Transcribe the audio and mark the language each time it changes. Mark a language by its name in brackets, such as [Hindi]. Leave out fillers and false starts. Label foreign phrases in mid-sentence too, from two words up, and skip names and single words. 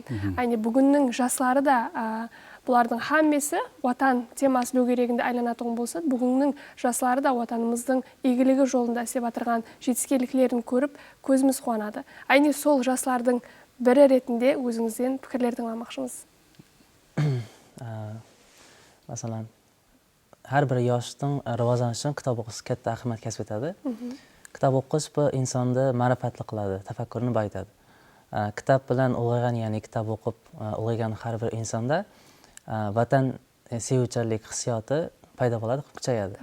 [Kara-Kalpak] Әне бүгіннің жастары да бұлардың хаммесі ватан темасы дөңгелегінде айланатын болса, бүгіннің жастары да ватанымыздың игілігі жолында істеп отырған жетістіктерін көріп, көзіміз қуанады. Әне сол жастардың бірі ретінде өзіңізден пікірлер тыңламақшымыз. [Uzbek] Masalan, har bir yoshning rivojlanishi uchun kitob o'qish katta ahamiyat kasb etadi. Kitob o'qish bu insonni ma'rifatli qiladi, tafakkurini boyitadi. Kitob bilan ulg'aygan, ya'ni kitob o'qib ulg'aygan har bir insonda vatan sevuvchanlik hissiyoti paydo bo'ladi, kuchayadi.